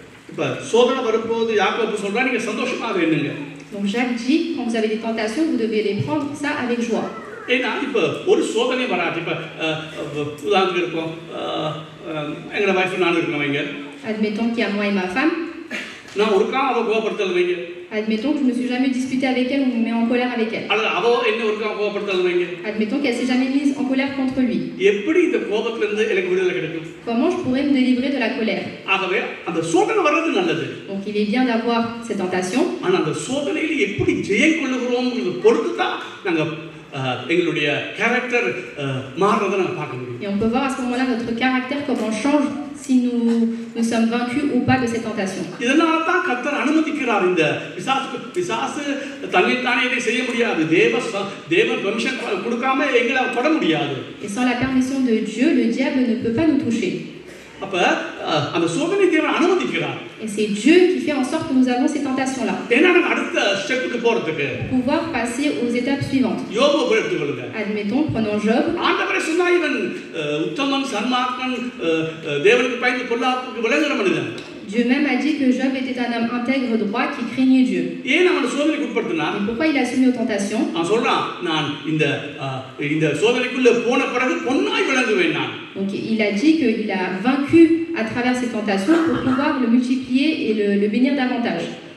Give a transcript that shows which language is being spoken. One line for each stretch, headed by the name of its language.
Tamil: இப்ப சோதனை வரும்போது யாக்கோபு சொல்றா, நீங்க சந்தோஷமாக எண்ணுங்க.
French: Donc Jacques dit, quand vous avez des tentations, vous devez les prendre ça avec joie.
Tamil: ஏன்னா இப்போ ஒரு சோதனை வராது. இப்போ உதாரணத்துக்கு இருக்கும், எங்களோட வைஃப் நானும் இருக்கேன் வைங்க.
French: Admettons qu'il y a moi et ma femme.
Tamil: நான் ஒரு காலம் அவ கோபப்படுத்தல் வைங்க.
French: Admettons que je ne me suis jamais disputé avec elle ou me mets en colère avec elle.
Tamil: அல்லது அவ என்ன ஒரு காலம் கோபப்படுத்தல் வைங்க.
French: Admettons qu'elle s'est jamais mise en colère contre lui.
Tamil: எப்படி இந்த கோபத்துல இருந்து எனக்கு விடுதலை கிடைக்கும்?
French: Comment je pourrais me délivrer de la colère?
Tamil: ஆகவே அந்த சோதனை வர்றது நல்லது.
French: Donc il est bien d'avoir ces tentations.
Tamil: ஆனா அந்த சோதனையில எப்படி ஜெயம் கொள்ளுகிறோம்ங்கிறது பொறுத்து தான் நாங்க எங்களுடைய கேரக்டர் மாறுறதை நம்ம பார்க்க முடியும்.
French: Et on peut voir à ce moment-là notre caractère comment change si nous sommes vaincus ou pas de ces tentations.
Tamil: இதனால தான் கர்த்தர் அனுமதிக்கிறார். இந்த பிசாசு தன்னைத்தானே இதை செய்ய முடியாது. தேவன் பெர்மிஷன் கொடுக்காம எங்களை தொட முடியாது.
French: Et sans la permission de Dieu, le diable ne peut pas nous toucher.
Tamil: அப்ப அந்த சோதனை தேவன் அனுமதிக்கிறார்.
French: Et c'est Dieu qui fait en sorte que nous avons ces tentations-là.
Tamil: ஏன்னா நம்ம அடுத்த ஸ்டெப்புக்கு போறதுக்கு
French: Pour pouvoir passer aux étapes suivantes.
Tamil: யோபு எடுத்துக்கொள்ளுங்க.
French: Admettons, prenons Job.
Tamil: ஆண்டவரே சொன்னா இவன் உத்தமன், சன்மார்க்கன், தேவனுக்கு பயந்து பொல்லாப்புக்கு விலகுற மனிதன்.
French: Dieu même a dit que Job était un homme intègre, droit, qui craignait Dieu.
Tamil: ஏன் அவனை சோதனைக்கு உட்படுத்தினார்?
French: Et pourquoi il a soumis aux tentations?
Tamil: அவன் சொல்றான், நான் இந்த சோதனைக்குள்ள போன பிறகு பொன்னாய் விளங்குவேன் நான்.
French: Donc il a dit qu'il a vaincu à travers ces tentations pour pouvoir le multiplier et le bénir davantage.